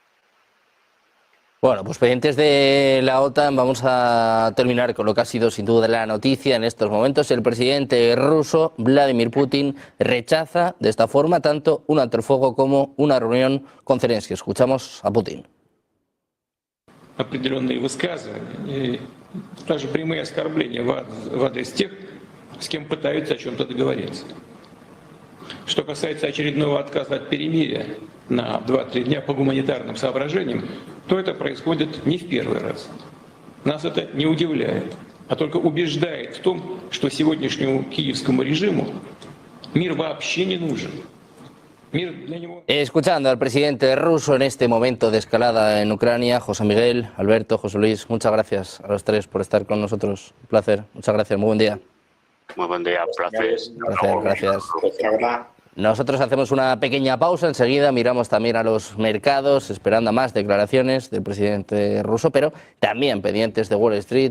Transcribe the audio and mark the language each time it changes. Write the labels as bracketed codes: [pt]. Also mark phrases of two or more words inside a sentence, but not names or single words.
[es] Bueno, pues pendientes de la OTAN, vamos a terminar con lo que ha sido sin duda la noticia en estos momentos. El presidente ruso, Vladimir Putin, rechaza de esta forma tanto un alto el fuego como una reunión con Zelensky. Escuchamos a Putin. [ru] Определенные высказывания, даже прямые оскорбления в адрес тех, с кем пытаются о чем-то договориться. Что касается очередного отказа от перемирия на 2-3 дня по гуманитарным соображениям, то это происходит не в первый раз. Нас это не удивляет, а только убеждает в том, что сегодняшнему киевскому режиму мир вообще не нужен. [es] Escuchando al presidente ruso en este momento de escalada en Ucrania, José Miguel, Alberto, José Luis, muchas gracias a los tres por estar con nosotros. Un placer, muchas gracias, muy buen día. Muy buen día, placer. Gracias. Nosotros hacemos una pequeña pausa, enseguida miramos también a los mercados, esperando a más declaraciones del presidente ruso, pero también pendientes de Wall Street.